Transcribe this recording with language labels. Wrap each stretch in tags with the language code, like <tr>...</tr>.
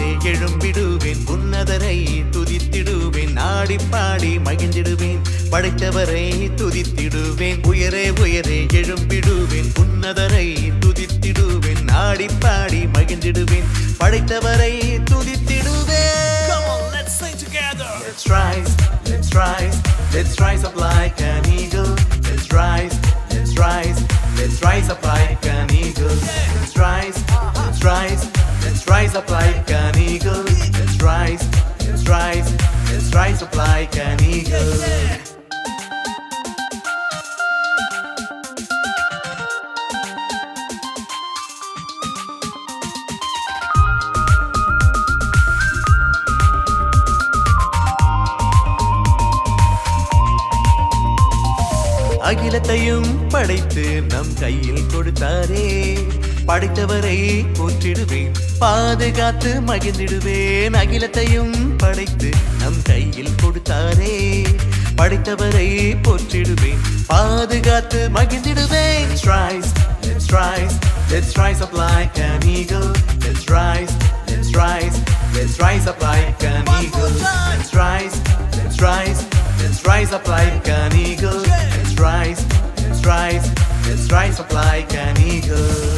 <ta>எழும்பிடுவேன் உன்னதரை துதித்திடுவேன் Aadi body மகிழ்ந்திடுவேன் படைத்தவரை துதித்திடுவேன் Uyare Uyare எழும்பிடுவேன் உன்னதரை துதித்திடுவேன் Aadi body மகிழ்ந்திடுவேன் படைத்தவரை துதித்திடுவேன்.</ta> <en>Come on, let's sing together. Let's rise, let's rise, let's rise up like an eagle. Let's rise, let's rise, let's rise up like an eagle. Let's rise, let's rise, let's rise up like an eagle. Let's rise, let's rise, let's rise up like an eagle.</en> <ta>அகிலத்தையும் படைத்து நம் கையில் கொடுத்தாரே படைத்தவரை போற்றிடுவேன் பாதுகாத்து மகிழ்ந்திடுவேன். அகிலத்தையும் படைத்து நம் கையில் கொடுத்தாரே படைத்தவரை போற்றிடுவேன் பாதுகாத்து மகிழ்ந்திடுவேன்.</ta> <en>Let's rise, let's rise, let's rise up like an eagle. Let's rise, let's rise, let's rise up like an eagle. Let's rise, let's rise, let's rise up like an eagle. Let's rise, let's rise, let's rise up like an eagle.</en>